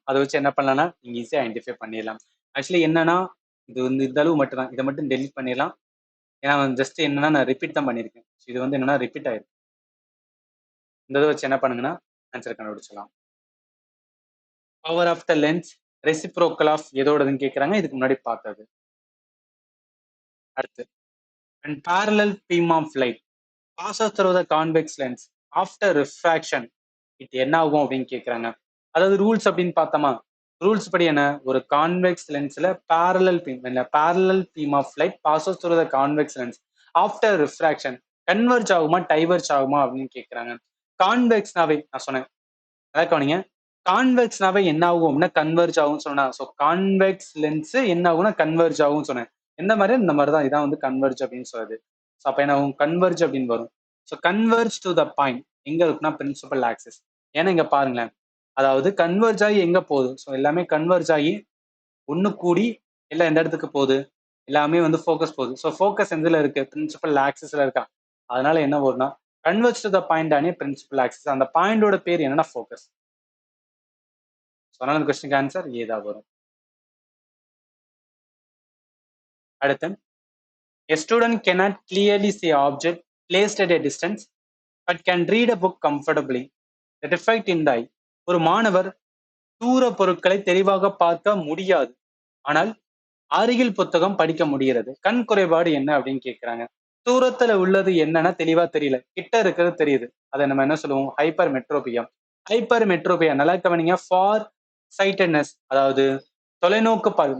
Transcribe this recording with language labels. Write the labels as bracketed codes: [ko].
[ta] அதை வச்சு என்ன பண்ணலாம்னா நீங்க ஈஸியா ஐடென்டிஃபை பண்ணிடலாம். ஆக்சுவலி என்னன்னா இது வந்து இந்த அளவு மட்டும் தான், இதை மட்டும் டெலிட் பண்ணிடலாம். ஏன்னா ஜஸ்ட் என்னன்னா நான் ரிப்பீட் தான் பண்ணியிருக்கேன். இது வந்து என்னன்னா ரிப்பீட் ஆயிருக்கு. இந்த இதை வச்சு என்ன பண்ணுங்கன்னா answer கண்டுபிடிச்சலாம். Power of the lens reciprocal of எதோடதுன்னு கேட்குறாங்க. இதுக்கு முன்னாடி பார்த்தது. [en] அடுத்து and parallel beam of light passes through the convex lens after refraction [ta] இது என்ன ஆகும் அப்படின்னு கேட்குறாங்க. அதாவது ரூல்ஸ் அப்படின்னு பார்த்தோமா, ரூல்ஸ் படி என்ன, ஒரு convex லென்ஸ்ல [en] parallel beam of light passes through the convex lens after refraction [ta] converge ஆகுமா டைவர்ஜ் ஆகுமா அப்படின்னு கேட்குறாங்க. கான்வெக்ஸ்னாவே நான் சொன்னேன், அதான் கவனிங்க, கான்வெக்ஸ்னாவே என்ன ஆகும் அப்படின்னா கன்வெர்ஜ் ஆகும்னு சொன்னா. ஸோ கான்வெக்ஸ் லென்ஸ் என்ன ஆகும்னா கன்வெர்ஜ் ஆகும்னு சொன்னேன். எந்த மாதிரி இந்த மாதிரி தான், இதான் வந்து கன்வெர்ஜ் அப்படின்னு சொல்லுது. ஸோ அப்போ என்ன ஆகும், கன்வெர்ஜ் அப்படின்னு வரும். So converge to the point எங்க இருக்குன்னா பிரின்சிபல் ஆக்சிஸ். ஏன்னா இங்க பாருங்களேன், அதாவது கன்வெர்ஜ் ஆகி எங்க போகுது, ஸோ எல்லாமே கன்வெர்ஜ் ஆகி ஒன்று கூடி எல்லாம் எந்த இடத்துக்கு போகுது, எல்லாமே வந்து ஃபோக்கஸ் போகுது. ஸோ ஃபோக்கஸ் எதுல இருக்கு, பிரின்சிபல் ஆக்சிஸ்ல இருக்கா. அதனால என்ன வரும்னா converge to the point Aney principal axis. அந்த பாயிண்டோட பேர் என்னன்னா ஃபோக்கஸ். அதனால இந்த கொஸ்டினுக்கு ஆன்சர் ஏதா வரும். [en] அடுத்து, a student cannot clearly see object placed at a distance but can read a book comfortably. The defect in the eye. [ta] ஒரு மாணவர் தூர பொருட்களை தெளிவாக பார்க்க முடியாது, ஆனால் அருகில் புத்தகம் படிக்க முடிகிறது. கண் குறைபாடு என்ன அப்படின்னு கேட்கிறாங்க. தூரத்துல உள்ளது என்னன்னா தெளிவா தெரியல, கிட்ட இருக்கிறது தெரியுது. அதை நம்ம என்ன சொல்லுவோம், ஹைப்பர் மெட்ரோபியா. ஹைப்பர் மெட்ரோபியா நல்லா கவனிங்க, ஃபார் சைட்டட்னஸ், அதாவது தொலைநோக்கு பார்வை.